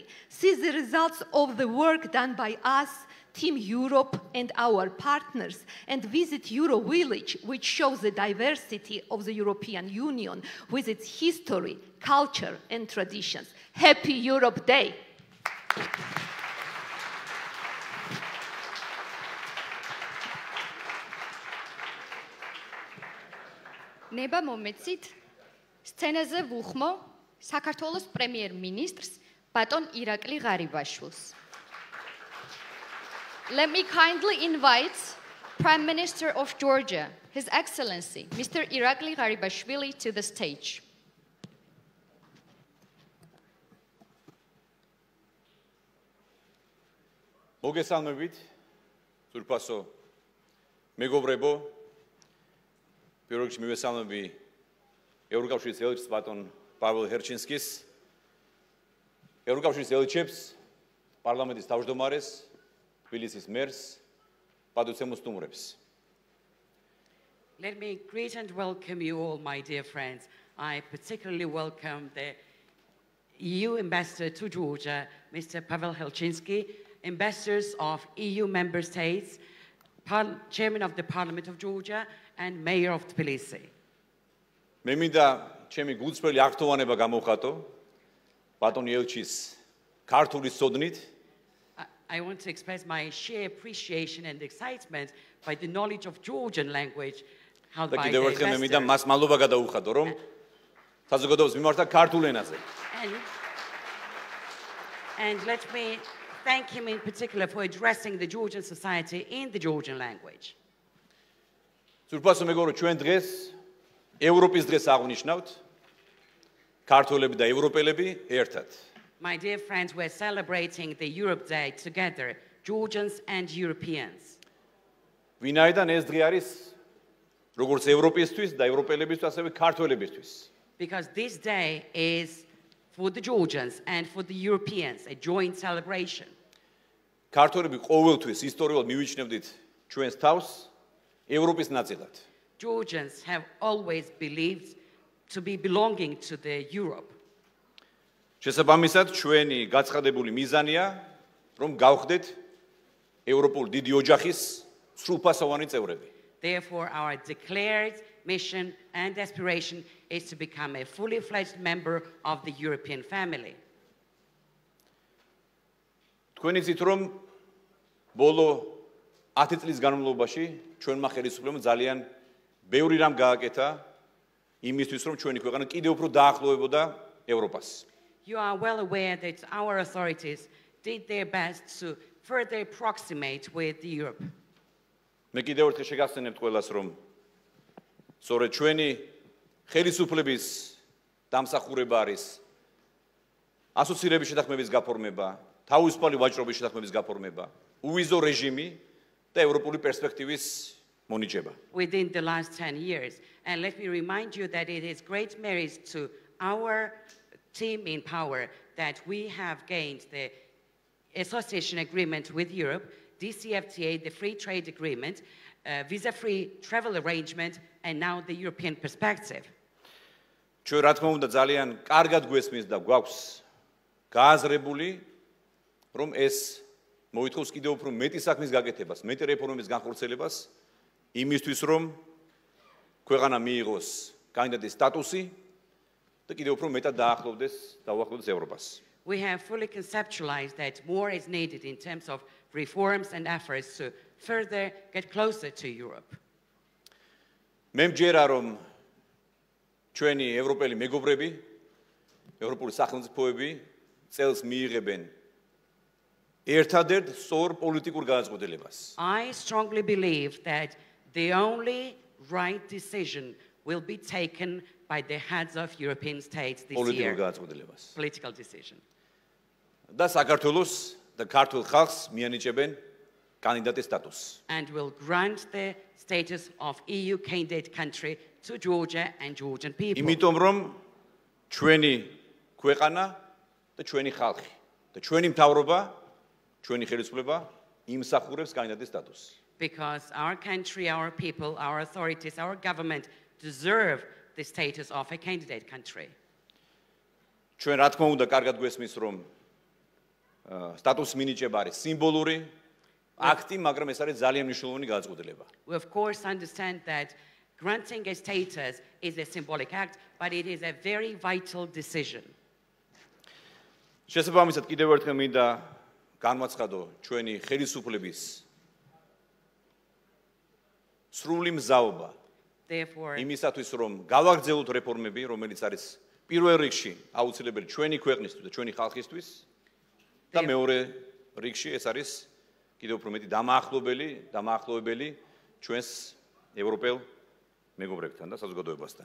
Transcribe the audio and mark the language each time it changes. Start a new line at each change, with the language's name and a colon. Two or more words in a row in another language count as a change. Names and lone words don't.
English: See the results of the work done by us, Team Europe, and our partners, and visit Euro Village, which shows the diversity of the European Union with its history, culture, and traditions. Happy Europe Day!
Georgian: ნება მომეცით სცენაზე ვუხმო საქართველოს პრემიერ-მინისტრს ბატონ ირაკლი ღარიბაშვილს.
English: Let me kindly invite Prime Minister of Georgia, His Excellency, Mr. Irakli Garibashvili, to the stage.
Georgian: მოგესალმებით, ძვირფასო მეგობრებო, პირველ რიგში მივესალმები ევროკავშირის ელჩს ბატონ პაվել ჰერჩინსკის, ევროკავშირის ელჩებს, პარლამენტის თავმჯდომარეს, თბილისის მერს, პატივცემულ სტუმრებს.
English: Let me greet and welcome you all, my dear friends. I particularly welcome the EU Ambassador to Georgia, Mr. Pavel Helchinsky, ambassadors of EU member states, Chairman of the Parliament of Georgia, and Mayor of Tbilisi.
Georgian: მე მინდა ჩემი გულწრფელი აღთოვანება გამოვხატო ბატონი ელჩის ქართული სოდნით.
English: I want to express my sheer appreciation and excitement by the knowledge of Georgian language held by the
Georgian: კიდევ ერთხელ მე მინდა
English: ambassadors.
Georgian: მას მადლობა გადაუხადო, რომ საზოგადოებას მიმართა ქართულ ენაზე.
English: And let me thank him in particular for addressing the Georgian society in the Georgian language.
Georgian: ძვირფასო მეგობრო, ჩვენ დღეს ევროპის დღეს აღნიშნავთ, ქართველები და ევროპელები ერთად.
English: My dear friends, we're celebrating the Europe Day together, Georgians and Europeans.
Georgian: ვინაიდან ეს დღე არის როგორც ევროპისთვის და ევროპელებისთვის, ასევე ქართველებისთვის.
English: Because this day is for the Georgians and for the Europeans, a joint celebration.
Georgian: ქართველები ყოველთვის ისტორიულად მივიჩნევდით ჩვენს თავს ევროპის ნაწილად.
English: Georgians have always believed to be belonging to the Europe.
Georgian: შესაბამისად, ჩვენი გაცხადებული მიზანია, რომ გავხდეთ ევროპული დიდი ოჯახის სრულფასოვანი წევრები.
English: Therefore, our declared mission and aspiration is to become a fully fledged member of the European family.
Georgian: თქვენ იცით, რომ ბოლო 10 წლის განმავლობაში ჩვენმა ხელისუფლებამ ძალიან ბევრი რამ გააკეთა იმისთვის, რომ ჩვენი ქვეყანა კიდევ უფრო დაახლოებოდა ევროპას.
English: You are well aware that our authorities did their best to further approximate with Europe.
Georgian: მე კიდევ ერთხელ შეგახსენებთ ყველას, რომ სწორედ ჩვენი ხელისუფლების დამსახურება არის ასოცირების შეთანხმების გაფორმება, თავისუფალი ვაჭრობის შეთანხმების გაფორმება, უვიზო რეჟიმი და ევროპული პერსპექტივის მონიჭება.
English: Within the last 10 years. And let me remind you that it is great merit to our team in power that we have gained the association agreement with Europe, DCFTA, the free trade agreement, visa-free travel arrangement, and now the European perspective.
Georgian: ჩვენ რა თქმა უნდა ძალიან კარგად გვესმის და გვაქვს გააზრებული რომ ეს მოითხოვს კიდევ უფრო მეტი საქმის გაკეთებას, მეტი რეფორმების განხორციელებას იმისთვის რომ ქვეყანა მიიღოს კანდიდატის სტატუსი და კიდევ უფრო მეტად დაუახლოვდეს ევროპას.
English: We have fully conceptualized that more is needed in terms of reforms and efforts to further get closer to Europe.
Georgian: მე მჯერა რომ ჩვენი ევროპელი მეგობრები, ევროპული სახელმწიფოები წელს მიიღებენ ერთადერთ სწორ პოლიტიკურ გადაწყვეტილებას.
English: I strongly believe that the only right decision will be taken by the heads of European states this year. Political decision.
Georgian: და საქართველოს და ქართულ ხალხს მიანიჭებენ კანდიდატის სტატუსს.
English: And will grant the status of EU candidate country to Georgia and Georgian people.
Georgian: იმიტომ რომ ჩვენი ქვეყანა და ჩვენი ხალხი და ჩვენი მთავრობა, ჩვენი ხელისუფლება იმსახურებს კანდიდატის სტატუსს.
English: Because our country, our people, our authorities, our government deserve the status of a candidate country.
Georgian: ჩვენ რა თქმა უნდა კარგად გვესმის რომ სტატუსის მინიჭება არის სიმბოლური აქტი, მაგრამ ეს არის ძალიან მნიშვნელოვანი გადაწყვეტილება.
English: We of course understand that granting a status is a symbolic act, but it is a very vital decision.
Georgian: შესაბამისად კიდევ ერთხელ მინდა განვაცხადო ჩვენი ხელისუფლების სრული მზაობა იმისათვის რომ გავაგრძელოთ რეფორმები, რომელიც არის პირველ რიგში აუცილებელი ჩვენი ქვეყნისთვის და ჩვენი ხალხისთვის და მეორე რიგში ეს არის კიდევ უფრო მეტი დამაახლოვებელი ჩვენს ევროპელ მეგობრებთან და საზოგადოებასთან.